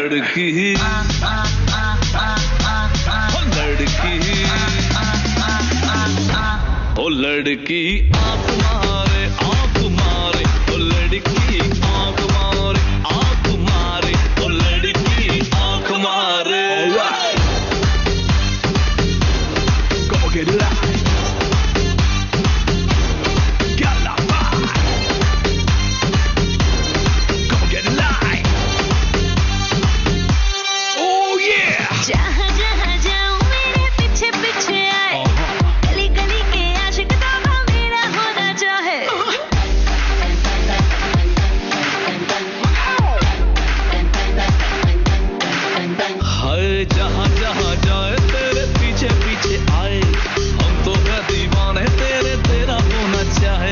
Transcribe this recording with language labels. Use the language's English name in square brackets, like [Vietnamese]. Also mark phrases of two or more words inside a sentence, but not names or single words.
[Hindi] लड़की ओ लड़की आंख मारे ओ लड़की आंख मारे ओ लड़की आंख मारे [English] Go get it out. Get it out. Go get it out. Oh yeah. [Hindi] जहाँ जहाँ जाऊँ मेरे पीछे पीछे आए गली गली के आशिक दावा मेरा होना चाहे हाय जहाँ जहाँ जाए तेरे पीछे पीछे आए हम तो क्या दीवाने तेरे तेरा होना चाहे